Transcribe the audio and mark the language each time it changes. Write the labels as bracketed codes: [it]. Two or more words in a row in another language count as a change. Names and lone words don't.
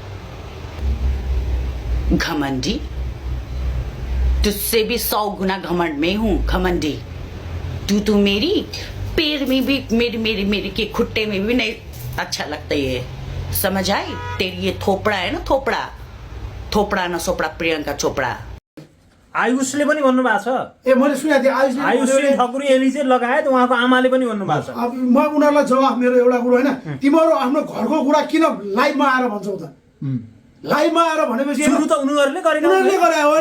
[hi] घमंडी, तुझसे भी 100 गुना घमंड में हूं। घमंडी तू मेरी पैर में भी मेरी के खुट्टे में भी नहीं अच्छा लगता ये। समझ आई? तेरी ये थोपड़ा है ना, थोपड़ा न सोपड़ा प्रियंका चोपड़ा। [ne] आयुषले पनि भन्नु भएको छ। ए मैले सुनेको थिएँ आयुषले ठकुरी एलिजे लगायत उहाँको आमाले पनि भन्नु भएको छ। अब म उनीहरूलाई जवाफ मेरो एउटा कुरो होइन, तिमीहरू आफ्नो घरको कुरा किन लाइभमा आएर भन्छौ त? लाइभमा आएर भनेपछि सुरु त उनीहरूले गरेको गरे होइन।